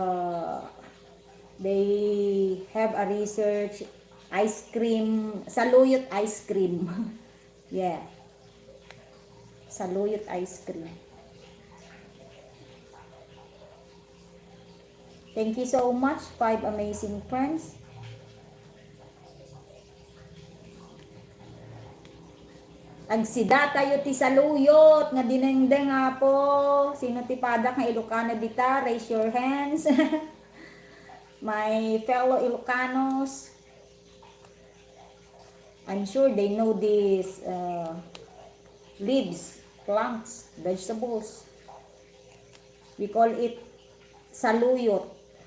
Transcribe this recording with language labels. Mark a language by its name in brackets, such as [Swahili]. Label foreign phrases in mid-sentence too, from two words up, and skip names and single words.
[English] They have a research ice cream, saluyot ice cream. Yeah, saluyot ice cream. Thank you so much, 5 amazing friends. [Iloko] Agsida tayo ti saluyot nga dinengdeng nga po. Sino ti padak nga Ilocano dita? [English] Raise your hands. My fellow Ilocanos, I'm sure they know these leaves, plants, vegetables. We call it saluyot.